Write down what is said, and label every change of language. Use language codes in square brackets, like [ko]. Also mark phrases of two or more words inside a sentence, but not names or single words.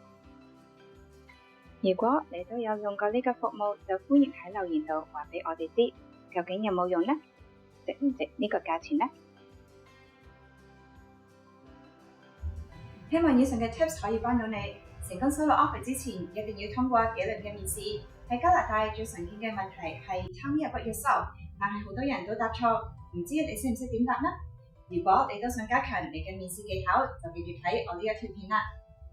[yue] 如果你都有用過呢個服務，就歡迎喺留言度話俾我哋知，究竟有冇用呢？值唔值呢個價錢呢？希望以上嘅 tips 可以幫到你。成功收落 offer 之前，一定要通過幾輪嘅面試。喺加拿大最常見嘅問題係 [en] tell me about yourself， [yue] 但係好多人都答錯，唔知你識唔識點答呢？如果你都想加強你嘅面試技巧，就記住睇我呢一條片啦。